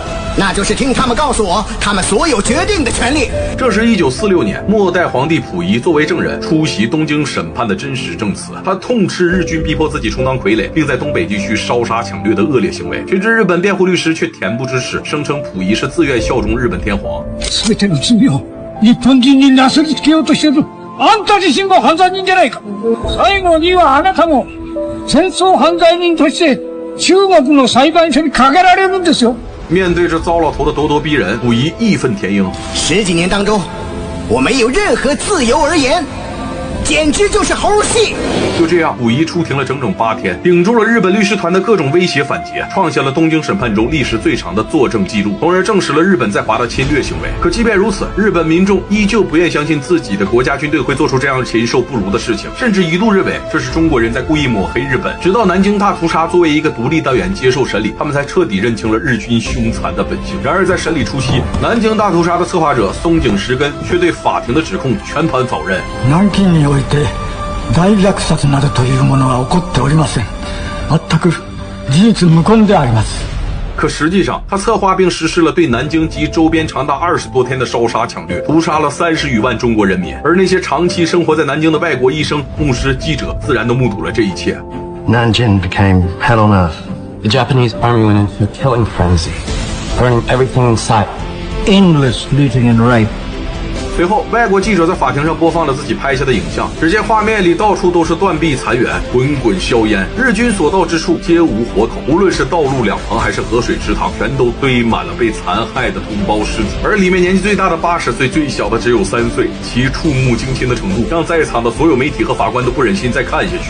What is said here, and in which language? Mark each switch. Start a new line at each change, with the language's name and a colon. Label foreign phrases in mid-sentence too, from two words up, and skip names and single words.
Chinese: 那就是听他们告诉我他们所有决定的权利。这是1946年末代皇帝溥仪作为证人出席东京审判的真实证词。他痛斥日军逼迫自己充当傀儡，并在东北地区烧杀抢掠的恶劣行为。谁知日本辩护律师却恬不知耻，声称溥仪是自愿效忠日本天皇。
Japanese: 全ての罪を日本人になすりつけようとしているあんた自身も犯罪人じゃないか。最後にはあなたも戦争犯罪人として中国の裁判所にかけられるんですよ。
Chinese: 面对着糟老头的咄咄逼人，溥仪义愤填膺。 10几年当中，我没有任何自由而言，简直就是猴戏。就这样，溥仪出庭了整整8天，顶住了日本律师团的各种威胁反击，创下了东京审判中历史最长的作证记录，从而证实了日本在华的侵略行为。可即便如此，日本民众依旧不愿相信自己的国家军队会做出这样禽兽不如的事情，甚至一度认为这是中国人在故意抹黑日本。直到南京大屠杀作为一个独立单元接受审理，他们才彻底认清了日军凶残的本性。然而在审理初期，南京大屠杀的策划者松井石根却对法庭的指控全盘否认。
Japanese: 南京において大虐殺などというものは起こっておりません。全く事実無根であります。
Chinese: 可实际上，他策划并实施了对南京及周边长达20多天的烧杀抢掠，屠杀了30余万中国人民。而那些长期生活在南京的外国医生、牧师、记者，自然都目睹了这一切。
English: Nanjing became hell on earth. The Japanese army went into a killing frenzy, burning everything in sight. Endless looting and rape.
Chinese: 随后，外国记者在法庭上播放了自己拍下的影像，只见画面里到处都是断壁残垣，滚滚硝烟，日军所到之处皆无活口。无论是道路两旁还是河水池塘，全都堆满了被残害的同胞尸体。而里面年纪最大的80岁，最小的只有3岁，其触目惊心的程度，让在场的所有媒体和法官都不忍心再看下去。